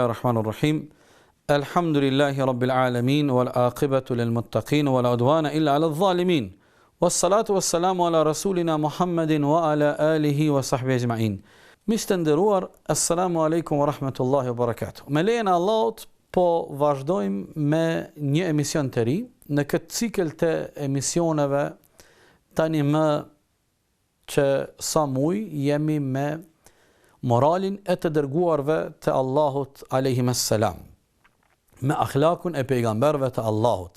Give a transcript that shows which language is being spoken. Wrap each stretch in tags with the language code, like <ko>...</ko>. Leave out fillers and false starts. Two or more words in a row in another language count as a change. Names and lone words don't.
<ar>الرحمن الرحيم الحمد لله رب العالمين والعاقبة للمتقين ولا عدوان إلا على الظالمين والصلاة والسلام على رسولنا محمد وعلى آله وصحبه أجمعين. Mistenderuar, السلام عليكم ورحمة الله وبركاته.</ar> <sq>Me lejen e Allahut, po vazhdojmë me një emision të ri. Në këtë cikël të emisioneve, tani më që sa muj, jemi me moralin e të dërguarve të Allahut</sq> <ar>عليهم السلام,</ar> <sq>me akhlakun e pejgamberëve të Allahut.</sq>